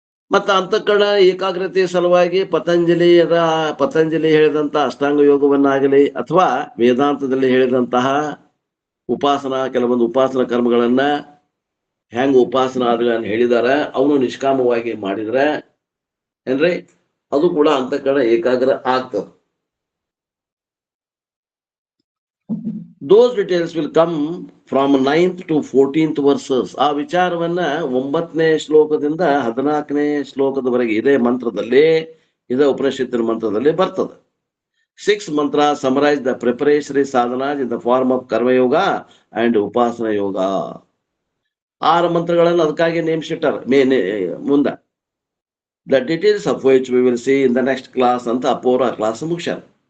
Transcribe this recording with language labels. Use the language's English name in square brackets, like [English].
[Kannada] ಮತ್ತ ಅಂತಃಕರಣ ಏಕಾಗ್ರತೆ ಸಲುವಾಗಿ ಪತಂಜಲಿ ಹೇಳಿದಂತ ಅಷ್ಟಾಂಗ ಯೋಗವನ್ನಾಗಲಿ ಅಥವಾ ವೇದಾಂತದಲ್ಲಿ ಹೇಳಿದಂತಹ ಕೆಲವೊಂದು ಉಪಾಸನಾ ಕರ್ಮಗಳನ್ನ ಹೆಂಗ ಉಪಾಸನಾ ಹೇಳಿದಾರ, ಅವನು ನಿಷ್ಕಾಮವಾಗಿ ಮಾಡಿದ್ರೆ ಏನ್ರಿ ಅದು ಕೂಡ ಅಂತಃಕರಣ ಏಕಾಗ್ರ ಆಗ್ತದೆ. [English] Those details will come from 9th to 14th verses. [Kannada] ಆ ವಿಚಾರವನ್ನ 9ನೇ ಶ್ಲೋಕದಿಂದ 14ನೇ ಶ್ಲೋಕದವರೆಗೆ ಇದೇ ಮಂತ್ರದಲ್ಲಿ, ಇದೇ ಉಪನಿಷತ್ತಿನ ಮಂತ್ರದಲ್ಲಿ ಬರ್ತದೆ. [English] 6 ಮಂತ್ರ summarize the preparatory sadhanas in the form of karma yoga and upasana yoga. [Kannada] 6 ಮಂತ್ರಗಳನ್ನು ಅದಕ್ಕಾಗಿ ನೇಮಿಸಿಟ್ಟಾರ ಮುಂದ. [English] The details of which we will see in the next class [Kannada] ಅಂತ ಅಪೂರ್ವ ಕ್ಲಾಸ್ ಮುಗಿಸ್ಯಾರ.